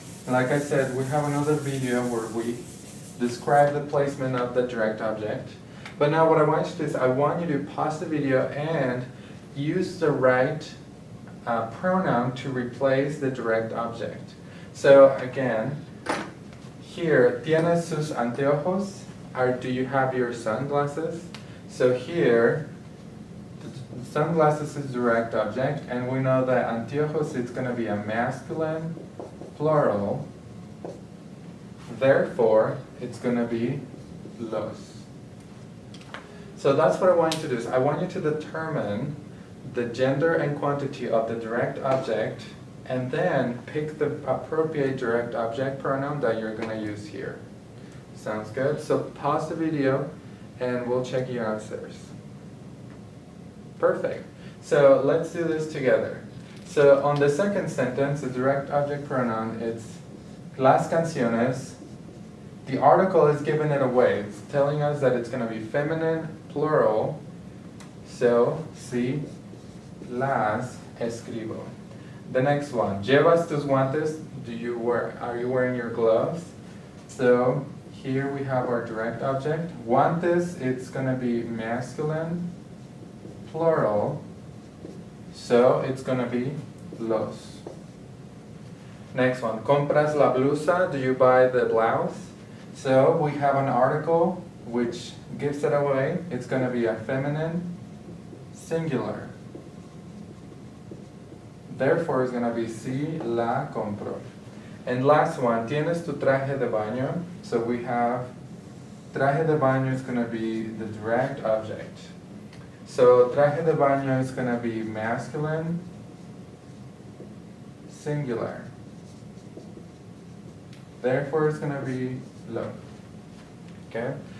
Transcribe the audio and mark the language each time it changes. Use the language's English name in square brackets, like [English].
[English] Like I said, we have another video where we describe the placement of the direct object. But now what I want you to do is I want you to pause the video and use the right pronoun to replace the direct object. So again, here, [Spanish] ¿tienes sus anteojos? [English] Or do you have your sunglasses? So here, the sunglasses is direct object, and we know that anteojos is going to be a masculine plural. Therefore, it's going to be los. So that's what I want you to do. Is I want you to determine the gender and quantity of the direct object, and then pick the appropriate direct object pronoun that you're going to use here. Sounds good? So pause the video and we'll check your answers. Perfect. So let's do this together. So on the second sentence, the direct object pronoun, it's las canciones. The article is giving it away. It's telling us that it's going to be feminine, plural. [Spanish] So, sí, las escribo. [English] The next one, [Spanish] ¿llevas tus guantes? [English] Are you wearing your gloves? So, here we have our direct object. Guantes, it's going to be masculine, plural. So, it's going to be los. Next one, [Spanish] ¿compras la blusa? [English] Do you buy the blouse? So, we have an article which gives it away. It's going to be a feminine, singular. Therefore, it's going to be [Spanish] sí la compro. [English] And last one, [Spanish] ¿tienes tu traje de baño? [English] So we have traje de baño is going to be the direct object. So traje de baño is going to be masculine, singular. Therefore, it's going to be lo. Okay?